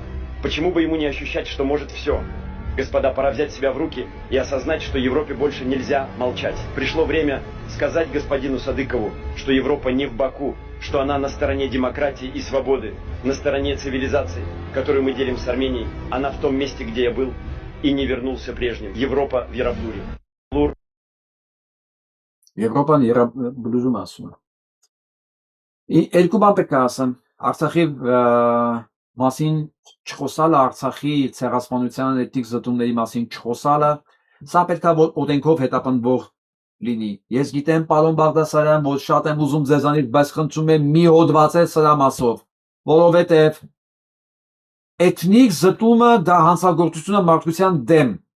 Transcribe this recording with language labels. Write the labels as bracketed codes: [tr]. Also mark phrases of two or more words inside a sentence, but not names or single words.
[ru] Почему бы ему не ощущать, что может все? Господа, пора взять себя в руки и осознать, что Европе больше нельзя молчать. Пришло время сказать господину Садыкову, что Европа не в Баку, что она на стороне демократии и свободы, на стороне цивилизации, которую мы делим с Арменией. Она в том месте, где я был, и не вернулся прежним. Европа в Яраблуре. [hy] Եվրոպան Երաբլուրում ասում է։ Երկու բան պետք է ասեմ, Արցախի մասին չխոսալը, Արցախի ցեղասպանության էթնիկ զտումների մասին չխոսալը, սա պետք է որ օրենքով հետապնդվող լինի։ Ես գիտեմ, պարոն Բաղդասարյան, որ շատ եմ ուզում ձեզանից, բայց խնդրում եմ մի հոդվածել սրա մասով, որովհետև էթնիկ զտումը դա հանցագործություն է մարդկության դեմ։